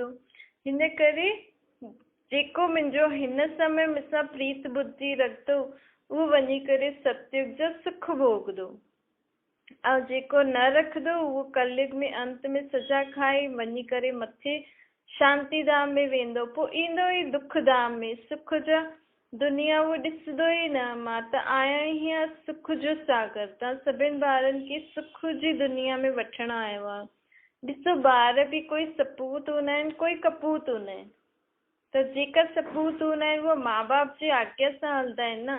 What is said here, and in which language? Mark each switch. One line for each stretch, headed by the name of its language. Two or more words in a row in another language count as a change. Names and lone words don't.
Sindhi: हिन करे जेको मुंहिंजो हिन समय मूंसां प्रीत बुद्धि रखंदो उहो वञी करे सतयुग जो सुख भोगंदो, ऐं जेको न रखंदो उहो कलयुग में अंत में सजा खाई वञी करे मथे शांति धाम में वेंदो, पोइ ईंदो ई दुख धाम में। सुख जा दुनिया उहो ॾिसंदो ई न। मां त आहियां ई आहियां सुख जो सागर, तव्हां सभिनि ॿारनि खे सुख जी दुनिया में वठणु आयो आहे। ॾिसो ॿार बि कोई सपूत हूंदा आहिनि, कोई कपूत हूंदा आहिनि। त जेका सपूत हूंदा आहिनि उहे माउ बाप जी आज्ञा सां हलंदा आहिनि न।